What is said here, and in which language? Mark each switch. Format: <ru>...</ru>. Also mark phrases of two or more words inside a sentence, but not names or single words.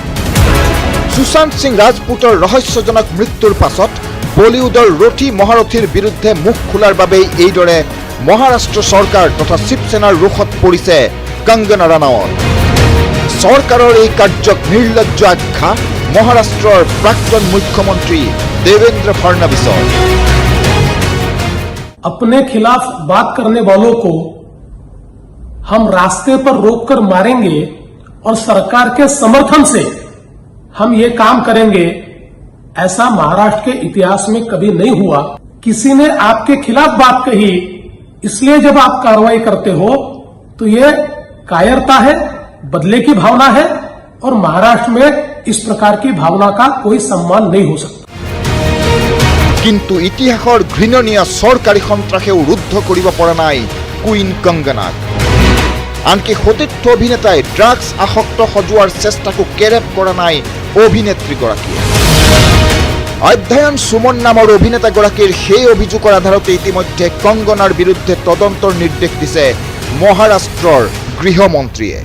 <as>সুশান্ত সিং ৰাজপুতৰ ৰহস্যজনক মৃত্যুৰ পাছত বলিউডৰ ৰথী মহাৰথীৰ বিৰুদ্ধে মুখ খোলাৰ বাবেই এইদৰে মহাৰাষ্ট্ৰ চৰকাৰ তথা শিৱসেনাৰ ৰোষত পৰিছে কংগনা ৰাণাৱত। চৰকাৰৰ এই কাৰ্যক নিৰ্লজ্জ আখ্যা মহাৰাষ্ট্ৰৰ প্ৰাক্তন মুখ্যমন্ত্ৰী দেৱেন্দ্ৰ ফডণवीছৰ।</as> <hi>अपने खिलाफ बात करने वालों को हम रास्ते पर रोककर मारेंगे और सरकार के समर्थन से हम ये काम करेंगे, ऐसा महाराष्ट्र के इतिहास में कभी नहीं हुआ। किसी ने आपके खिलाफ बात कही, इसलिए जब आप कार्रवाई करते हो तो ये कायरता है, बदले की भावना है, और महाराष्ट्र में इस प्रकार की भावना का कोई सम्मान नहीं हो सकता।</hi> <as>কিন্তু ইতিহাসৰ ঘৃণনীয় চৰকাৰী সন্ত্ৰাসেও ৰুদ্ধ কৰিব পৰা নাই কুইন কংগনাক। আনকি সতীৰ্থ অভিনেতাই ড্ৰাগছ আসক্ত সজোৱাৰ চেষ্টাকো কেৰেপ কৰা নাই অভিনেত্ৰীগৰাকীয়ে। অধ্যয়ন সুমন নামৰ অভিনেতাগৰাকীৰ সেই অভিযোগৰ আধাৰতে ইতিমধ্যে কংগনাৰ বিৰুদ্ধে তদন্তৰ নিৰ্দেশ দিছে মহাৰাষ্ট্ৰৰ গৃহমন্ত্ৰীয়ে।</as>